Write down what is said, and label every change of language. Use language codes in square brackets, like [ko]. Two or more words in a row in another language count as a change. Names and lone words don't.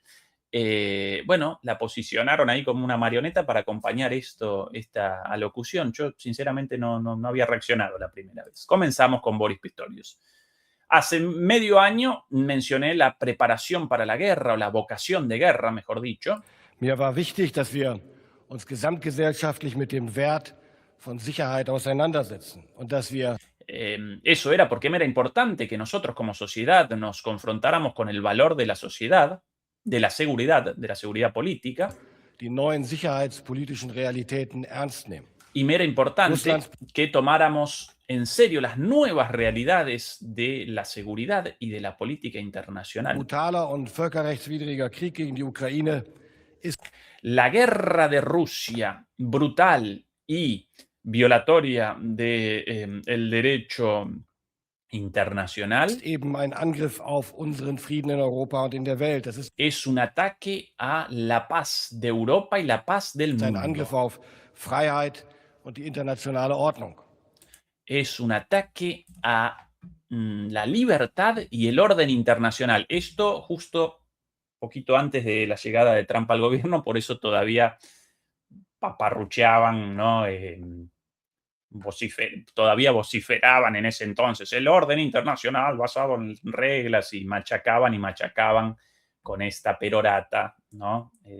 [es] Bueno, la posicionaron ahí como una marioneta para acompañar esta alocución. Yo, sinceramente, no había reaccionado la primera vez. Comenzamos con Boris Pistorius. Hace medio año mencioné la preparación para la guerra, o la vocación de guerra, mejor dicho. [de] Mir war wichtig, dass wir uns gesamtgesellschaftlich mit dem Wert von Sicherheit auseinandersetzen und dass wir [es] eso era porque me era importante que nosotros como sociedad nos confrontáramos con el valor de la sociedad, de la seguridad política. [de] Die neuen sicherheitspolitischen Realitäten ernst nehmen. [es] Y me era importante que tomáramos en serio las nuevas realidades de la seguridad y de la política internacional. [de] Brutaler und völkerrechtswidriger Krieg gegen die Ukraine ist... [es] La guerra de Rusia, brutal y violatoria del derecho internacional, [de] eben ein Angriff auf unseren Frieden in Europa und in der Welt. Das [es] es un ataque a la paz de Europa y la paz del mundo. [de] Ein Angriff auf Freiheit und die internationale Ordnung. [es] Es un ataque a la libertad y el orden internacional. Esto justo poquito antes de la llegada de Trump al gobierno, por eso todavía paparrucheaban, ¿no? Todavía vociferaban en ese entonces el orden internacional basado en reglas y machacaban con esta perorata, ¿no?